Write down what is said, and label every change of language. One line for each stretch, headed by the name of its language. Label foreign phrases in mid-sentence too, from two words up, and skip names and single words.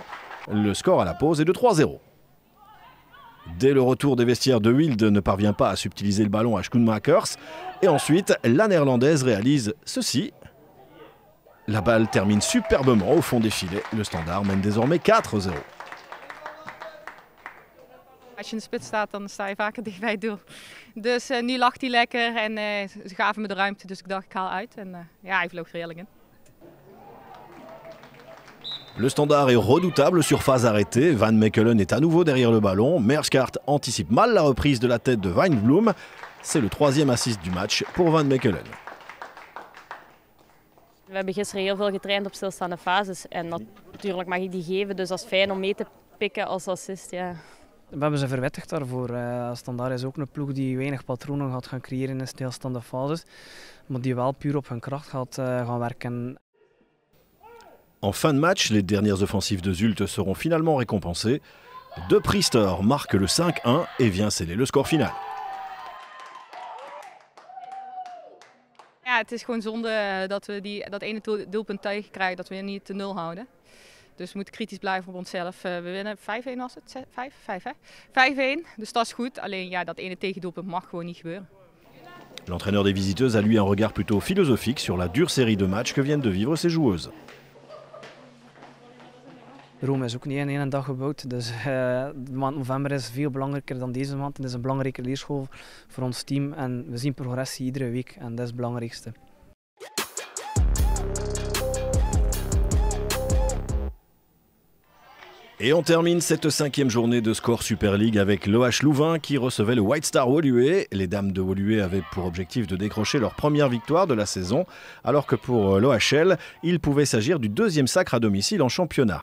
French: Le score à la pause est de 3-0. Dès le retour des vestiaires, de Wilde ne parvient pas à subtiliser le ballon à Schoenmakers. Et ensuite, la néerlandaise réalise ceci. La balle termine superbement au fond des filets. Le Standard mène désormais 4-0.
Dutch: Als je in de spits staat, dan sta je vaker dicht bij het doel. Dus nu lacht hij lekker en ze gaven me de ruimte, dus ik dacht ik haal uit. En ja, hij vloog er heerlijk in.
French: Le Standard est redoutable sur phase arrêtée. Van Mechelen est à nouveau derrière le ballon. Meerskaart anticipe mal la reprise de la tête de Wijnbloem. C'est le troisième assist du match pour Van Mechelen.
Dutch: We hebben gisteren heel veel getraind op stilstaande fases. En natuurlijk mag ik die geven, dus dat is fijn om mee te pikken als assist. Ja. We hebben ze verwittigd daarvoor. Standaard is ook een ploeg die weinig patronen gaat gaan creëren in stilstaande fases. Maar die wel puur op hun kracht gaat gaan werken.
French: En fin de match, les dernières offensives de Zulte seront finalement récompensées. De Priester marque le 5-1 et vient sceller le score final.
Dutch: Ja, het is gewoon zonde dat we dat ene doelpunt tegenkrijgen, dat we niet te 0 houden. Dus we moeten kritisch blijven op onszelf. We winnen 5-1 was het? 5 hè? 5-1, dus dat is goed. Alleen ja, dat ene tegendoelpunt mag gewoon niet gebeuren.
French: L'entraîneur des visiteuses a lui un regard plutôt philosophique sur la dure série de matchs que viennent de vivre ses joueuses.
Dutch: Rome is ook niet in één dag gebouwd, dus de maand november is veel belangrijker dan deze maand. Het is een belangrijke leerschool voor ons team en we zien progressie iedere week en dat is het belangrijkste.
French: Et on termine cette 5e journée de Score Super League avec l'OH Louvain qui recevait le White Star Woluwe. Les dames de Woluwe avaient pour objectif de décrocher leur première victoire de la saison, alors que pour l'OHL, il pouvait s'agir du deuxième sacre à domicile en championnat.